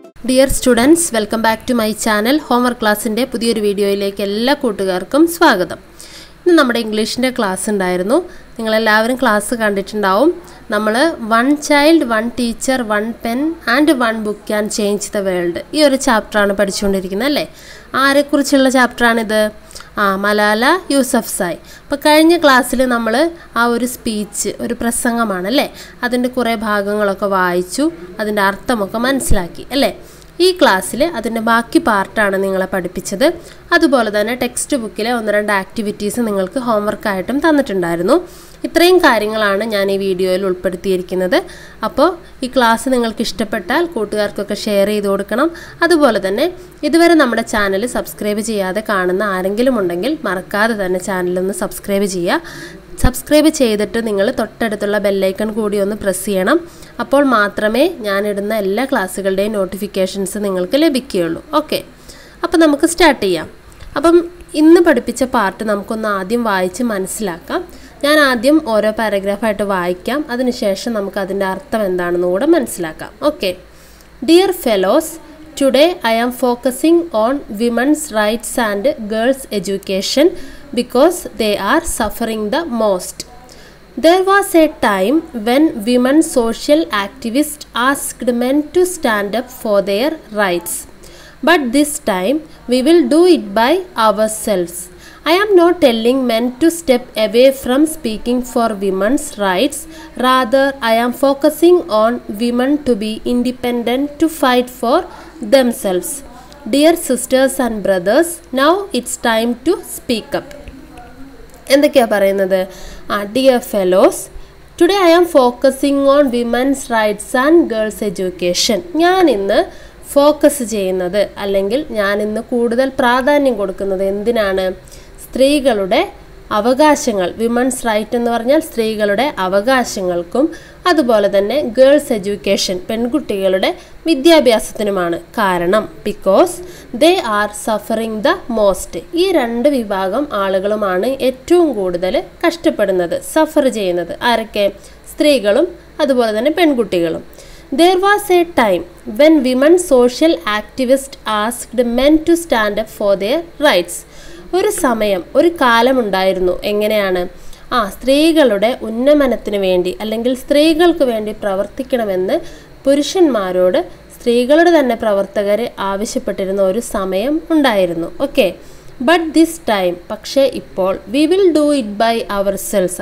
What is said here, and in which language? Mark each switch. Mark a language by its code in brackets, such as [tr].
[en] Dear students, welcome back to my channel. Homework class in [ml] പുതിയൊരു വീഡിയോയിലേക്ക് എല്ലാ കൂട്ടുകാർക്കും സ്വാഗതം. ഇന്ന് നമ്മുടെ ഇംഗ്ലീഷിന്റെ ക്ലാസ് ഉണ്ടായിരുന്നു. നിങ്ങൾ എല്ലാവരും ക്ലാസ് കണ്ടിട്ടുണ്ടാവും. നമ്മൾ [en] one child, one teacher, one pen and one book can change the world. [ml] ഈ ഒരു ചാപ്റ്റർ ആണ് പഠിച്ചുകൊണ്ടിരിക്കുന്നത് അല്ലേ? ആരെക്കുറിച്ചുള്ള ചാപ്റ്റർ ആണിത്? മലാല യൂസഫ്സായ്. അപ്പോൾ കഴിഞ്ഞ ക്ലാസ്സിൽ നമ്മൾ ആ ഒരു സ്പീച്ച് ഒരു പ്രസംഗമാണ് അല്ലേ, അതിൻ്റെ കുറേ ഭാഗങ്ങളൊക്കെ വായിച്ചു, അതിൻ്റെ അർത്ഥമൊക്കെ മനസ്സിലാക്കി അല്ലേ. ഈ ക്ലാസ്സിൽ അതിൻ്റെ ബാക്കി പാർട്ടാണ് നിങ്ങളെ പഠിപ്പിച്ചത്. അതുപോലെ തന്നെ ടെക്സ്റ്റ് ബുക്കിലെ 1-2 ആക്ടിവിറ്റീസ് നിങ്ങൾക്ക് ഹോംവർക്കായിട്ടും തന്നിട്ടുണ്ടായിരുന്നു. ഇത്രയും കാര്യങ്ങളാണ് ഞാൻ ഈ വീഡിയോയിൽ ഉൾപ്പെടുത്തിയിരിക്കുന്നത്. അപ്പോൾ ഈ ക്ലാസ് നിങ്ങൾക്ക് ഇഷ്ടപ്പെട്ടാൽ കൂട്ടുകാർക്കൊക്കെ ഷെയർ ചെയ്ത് കൊടുക്കണം. അതുപോലെ തന്നെ ഇതുവരെ നമ്മുടെ ചാനൽ സബ്സ്ക്രൈബ് ചെയ്യാതെ കാണുന്ന ആരെങ്കിലും ഉണ്ടെങ്കിൽ മറക്കാതെ തന്നെ ചാനലൊന്ന് സബ്സ്ക്രൈബ് ചെയ്യുക. സബ്സ്ക്രൈബ് ചെയ്തിട്ട് നിങ്ങൾ തൊട്ടടുത്തുള്ള ബെല്ലൈക്കൺ കൂടി ഒന്ന് പ്രസ് ചെയ്യണം. അപ്പോൾ മാത്രമേ ഞാനിടുന്ന എല്ലാ ക്ലാസ്സുകളുടെയും നോട്ടിഫിക്കേഷൻസ് നിങ്ങൾക്ക് ലഭിക്കുകയുള്ളൂ. ഓക്കെ, അപ്പോൾ നമുക്ക് സ്റ്റാർട്ട് ചെയ്യാം. അപ്പം ഇന്ന് പഠിപ്പിച്ച പാർട്ട് നമുക്കൊന്ന് ആദ്യം വായിച്ച് മനസ്സിലാക്കാം. ഞാൻ ആദ്യം ഓരോ പാരഗ്രാഫായിട്ട് വായിക്കാം, അതിനുശേഷം നമുക്ക് അതിൻ്റെ അർത്ഥം എന്താണെന്ന് കൂടെ മനസ്സിലാക്കാം. Okay. [en] Dear fellows, today I am focusing on women's rights and girls' education because they are suffering the most. There was a time when women social activists asked men to stand up for their rights. But this time we will do it by ourselves. I am not telling men to step away from speaking for women's rights. Rather, I am focusing on women to be independent to fight for themselves. Dear sisters and brothers, now it's time to speak up. [ml] എന്തൊക്കെയാണ് പറയുന്നത്? [en] Dear fellows, today I am focusing on women's rights and girls education. [ml] ഞാൻ ഇന്ന് focus ചെയ്യുന്നത്, അല്ലെങ്കിൽ ഞാൻ ഇന്ന് കൂടുതൽ പ്രാധാന്യം കൊടുക്കുന്നത് എന്തിനാണ്? സ്ത്രീകളുടെ അവകാശങ്ങൾ, വിമൻസ് റൈറ്റ് എന്ന് പറഞ്ഞാൽ സ്ത്രീകളുടെ അവകാശങ്ങൾക്കും അതുപോലെ തന്നെ ഗേൾസ് എഡ്യൂക്കേഷൻ, പെൺകുട്ടികളുടെ വിദ്യാഭ്യാസത്തിനുമാണ്. കാരണം [en] Because they are suffering the most. [ml] ഈ 2 വിഭാഗം ആളുകളുമാണ് ഏറ്റവും കൂടുതൽ കഷ്ടപ്പെടുന്നത്, സഫർ ചെയ്യുന്നത്. ആരൊക്കെ? സ്ത്രീകളും അതുപോലെ തന്നെ പെൺകുട്ടികളും. [en] There was a time when women social activists asked men to stand up for their rights. [ml] ഒരു സമയം, ഒരു കാലമുണ്ടായിരുന്നു. എങ്ങനെയാണ്? സ്ത്രീകളുടെ ഉന്നമനത്തിന് വേണ്ടി അല്ലെങ്കിൽ സ്ത്രീകൾക്ക് വേണ്ടി പ്രവർത്തിക്കണമെന്ന് പുരുഷന്മാരോട് സ്ത്രീകളുടെ തന്നെ പ്രവർത്തകർ ആവശ്യപ്പെട്ടിരുന്ന ഒരു സമയം ഉണ്ടായിരുന്നു. ഓക്കെ. [en] but this time, [ml] പക്ഷേ ഇപ്പോൾ, [en] We will do it by ourselves.